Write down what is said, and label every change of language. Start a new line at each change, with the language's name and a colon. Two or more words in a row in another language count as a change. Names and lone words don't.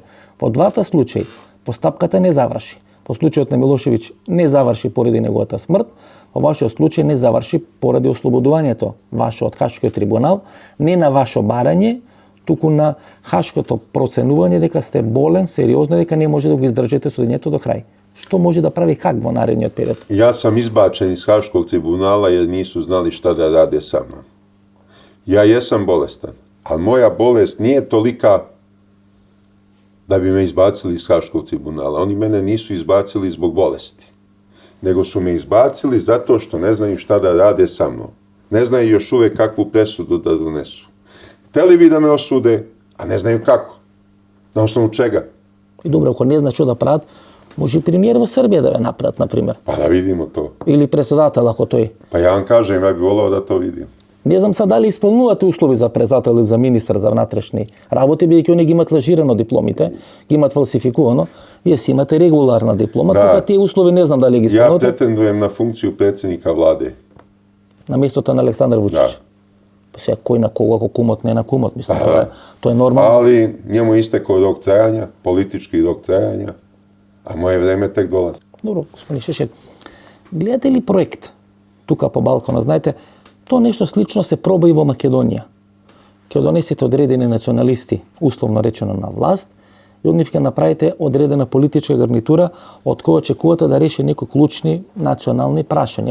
Macedonian: Во двата случаи постапката не заврши. По случајот на Милошевиќ не заврши поради неговата смрт, во вашиот случај не заврши поради ослободувањето ваше од Хашкиот трибунал, не на ваше барање, туку на Хашкото проценување дека сте болен, сериозно, дека не може да го издржите судењето до крај. Што може да прави Хаг во наредниот период?
Serbian: Ja sam izbačen iz Haškog tribunala jer nisu znali šta da rade sa mnom. Ja jesam bolestan, ali moja bolest nije tolika da bi me izbacili iz Haškog tribunala. Oni mene nisu izbacili zbog bolesti, nego su me izbacili zato što ne znaju šta da rade sa mnom. Ne znaju još uvek kakvu presudu da donesu. Hteli bi da me osude, a ne znaju kako. Na osnovu čega?
Macedonian: И добро, ако не знаат што да прават, може и премиер во Србија да ве направат, например.
Serbian: Pa da vidimo to.
Macedonian: Или председател, ако тој.
Serbian: Pa ja vam kažem, ja bih volao da to vidim.
Macedonian: Не знам сега дали исполнувате услови за председател или за министар за внатрешни работи, бидејќи они ги имат лажирано дипломите, ги имат фалсификувано. Вие си имате регуларна диплома, така тие услови не знам дали ги исполнувате.
Serbian: Ja pretendujem na funkciju predsjednika vlade.
Macedonian: На местото на Александар Вучич.
Serbian: Da.
Macedonian: Pa сега кој на кого, ако кумот, не на кумот, мислам, тоа е нормално.
Serbian: Ali njemu istekao rok trajanja, politički rok trajanja, a moje vreme tek dolazi.
Macedonian: Добро, господин Шешелj, гледате ли проект тука по Балканот? Знаете, тоа нешто слично се проба и во Македонија. Ќе донесете одредени националисти, условно речено, на власт, и од нив ќе направите одредена политичка гарнитура од која очекувате да реши некои клучни национални прашања.